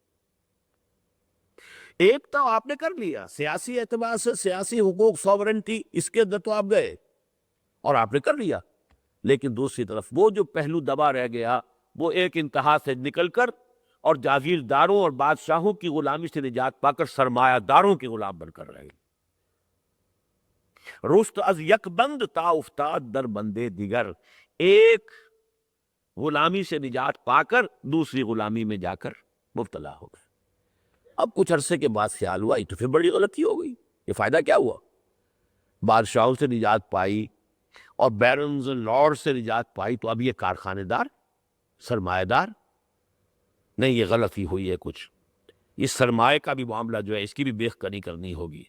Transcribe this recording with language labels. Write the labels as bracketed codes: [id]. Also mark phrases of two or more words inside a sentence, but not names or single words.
[ur] ایک تو آپ نے کر لیا سیاسی اعتبار سے، سیاسی حقوق، سوورنٹی، اس کے اندر تو آپ گئے اور آپ نے کر لیا، لیکن دوسری طرف وہ جو پہلو دبا رہ گیا وہ ایک انتہا سے نکل کر اور جاگیرداروں اور بادشاہوں کی غلامی سے نجات پا کر سرمایہ داروں کے غلام بن کر رہ گئے۔ [fa] رست از یک بند تا افتاد در بندے دیگر، [ur] ایک غلامی سے نجات پا کر دوسری غلامی میں جا کر مبتلا ہو گئے۔ اب کچھ عرصے کے بعد خیال ہوا یہ تو پھر بڑی غلطی ہو گئی، یہ فائدہ کیا ہوا؟ بادشاہوں سے نجات پائی اور بیرنز لارڈ سے نجات پائی، تو اب یہ کارخانے دار، سرمایہ دار، نہیں یہ غلطی ہوئی ہے کچھ، یہ سرمایہ کا بھی معاملہ جو ہے اس کی بھی بیخ کنی کرنی ہوگی۔